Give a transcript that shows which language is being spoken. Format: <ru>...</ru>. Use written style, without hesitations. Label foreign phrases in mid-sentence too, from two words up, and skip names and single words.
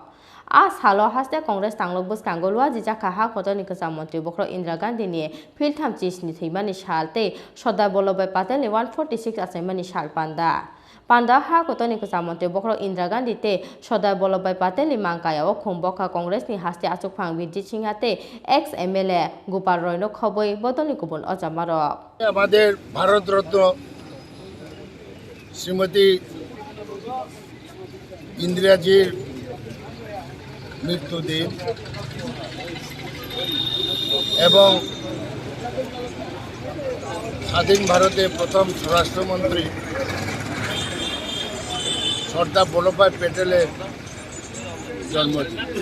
<trp>Salno Haste Congress Tanglok Buskango Yachakha Hakotorni Kwcham Mantri Bokhorok Indra Gandhi ni Philtham Chini Thwimani sal te Sodai Bolobai Patel ni 146 asaimani sal Panda Hakotorni Kwcham Mantri Bokhorok Indra Gandhi te Sodai Bolobai Patel ni Mangkayao Khungbokha Congress ni Haste Asukphang Binti Chinghate ex MLA Gupar no Khoboi Bodoni Kubun Ojamarok.</trp> <bn>আমাদের ভারতরত্ন শ্রীমতী ইন্দিরাজির মৃত্যুদিন এবং স্বাধীন ভারতে প্রথম স্বরাষ্ট্রমন্ত্রী সর্দার বল্লভভাই প্যাটেলের জন্মদিন।</bn>